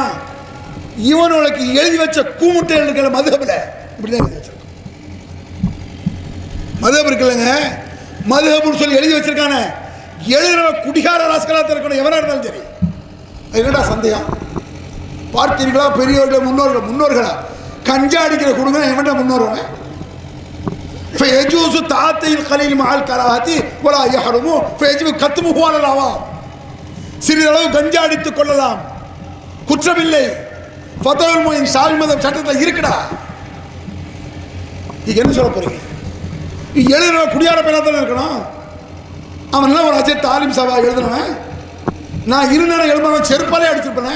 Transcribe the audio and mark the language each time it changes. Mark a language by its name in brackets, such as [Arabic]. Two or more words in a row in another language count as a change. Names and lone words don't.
[Tamil] இவனுக்கு எழுதி வச்ச கூமுட்டைகள் இருக்கிற மதுஹபில் இப்படி தான் எழுதி வச்சிருக்கான். மதுஹப் இருக்குல்லங்க, மதுஹப்னு சொல்லி எழுதி வச்சிருக்கானே, எழுதுற குடிகார ராஸ்கலாக இருக்கணும் எவனாக இருந்தாலும் சரி. என்னடா சந்தேகம்? பார்த்தீர்களா பெரியவர்கள் முன்னோர்களா கஞ்சா அடிக்கிற கொடுங்க எவன்டா முன்னோர்கள்? [Arabic] فيجوز تعاطي القليل مع الكراهة ولا يحرم فيجب كتمه على العوام. [Tamil] சிறிதளவு கஞ்சா அடித்துக் கொள்ளலாம், குற்றமில்லை. ஃபத்வல் முயின் ஷாஃபி மதம் சட்டத்தில் இருக்குடா. நீங்க என்ன சொல்ல போறீங்க? எழுதுற குடியார பையனா தானே இருக்கணும். அவன்லாம் ஒரு அஜய் தாலிம் சபா எழுதுனவன். நான் இருந்தாலும் எழுதுனவன் செருப்பாலே அடிச்சிருப்பேன்.